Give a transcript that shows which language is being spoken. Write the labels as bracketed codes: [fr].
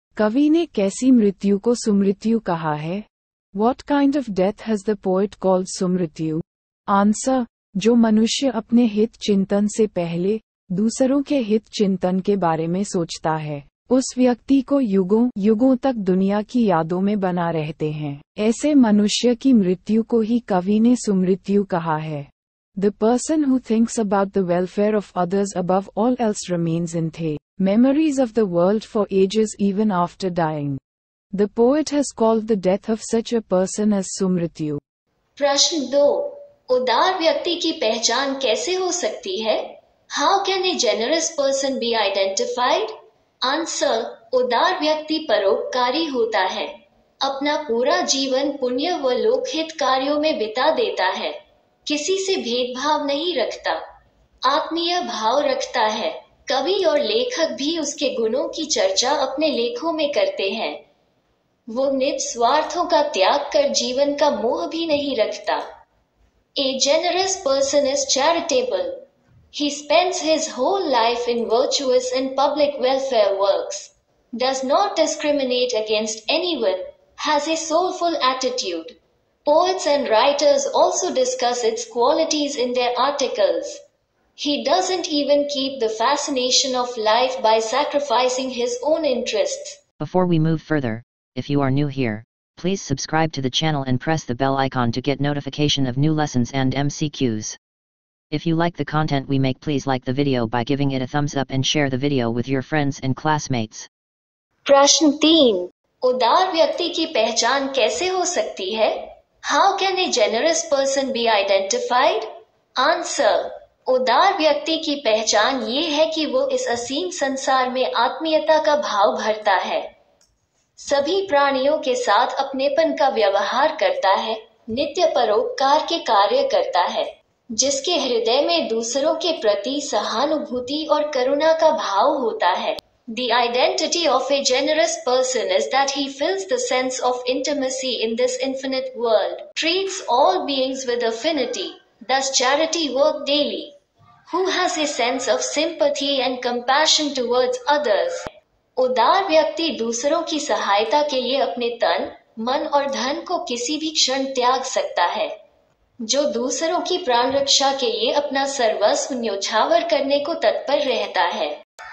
[hi] कवि ने कैसी मृत्यु को सुमृत्यु कहा है? [en] What kind of death has the poet called सुमृत्यु? [hi] Answer, जो मनुष्य अपने हित चिंतन से पहले दूसरों के हित चिंतन के बारे में सोचता है, उस व्यक्ति को युगों युगों तक दुनिया की यादों में बना रहते हैं। ऐसे मनुष्य की मृत्यु को ही कवि ने सुमृत्यु कहा है। [en] The person who thinks about the welfare of others above all else remains in the memories of the world for ages even after dying. The poet has called the death of such a person as सुमृत्यु। [hi] प्रश्न 2। उदार व्यक्ति की पहचान कैसे हो सकती है? [en] How can a generous person be identified? [hi] Answer, उदार व्यक्ति परोपकारी होता है, अपना पूरा जीवन पुण्य व लोकहित कार्यों में बिता देता है, किसी से भेदभाव नहीं रखता, आत्मीय भाव रखता है। कवि और लेखक भी उसके गुणों की चर्चा अपने लेखों में करते हैं। वो निस्वार्थों का त्याग कर जीवन का मोह भी नहीं रखता। [en] A generous person is charitable. He spends his whole life in virtuous and public welfare works, does not discriminate against anyone, has a soulful attitude. Poets and writers also discuss its qualities in their articles. He doesn't even keep the fascination of life by sacrificing his own interests. Before we move further, if you are new here, please subscribe to the channel and press the bell icon to get notification of new lessons and MCQs. If you like the content we make, please like the video by giving it a thumbs up and share the video with your friends and classmates. [hi] प्रश्न 3। उदार व्यक्ति की पहचान कैसे हो सकती है? [en] How can a generous person be identified? [hi] Answer, उदार व्यक्ति की पहचान ये है कि वो इस असीम संसार में आत्मीयता का भाव भरता है, सभी प्राणियों के साथ अपनेपन का व्यवहार करता है, नित्य परोपकार के कार्य करता है, जिसके हृदय में दूसरों के प्रति सहानुभूति और करुणा का भाव होता है। [en] The identity of a generous person is that he feels the sense of intimacy in this infinite world, treats all beings with affinity, does charity work daily, who has a sense of sympathy and compassion towards others. [hi] उदार व्यक्ति दूसरों की सहायता के लिए अपने तन, मन और धन को किसी भी क्षण त्याग सकता है, जो दूसरों की प्राण रक्षा के लिए अपना सर्वस्व न्योछावर करने को तत्पर रहता है।